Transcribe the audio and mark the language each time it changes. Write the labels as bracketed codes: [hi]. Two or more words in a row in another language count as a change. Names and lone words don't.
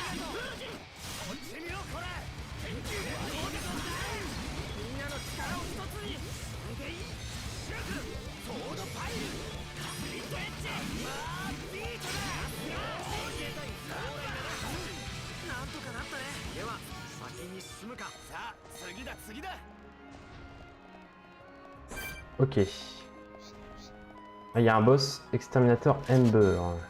[ja] こっち見ろこれ。みんなの力を一つに。それでいい。シュクソードパイルスリットエッジマービートだ。なんとかなったね。では先に進むか。さあ次だ次だ。 [fr] Ok. Il y a un boss, exterminateur Ember.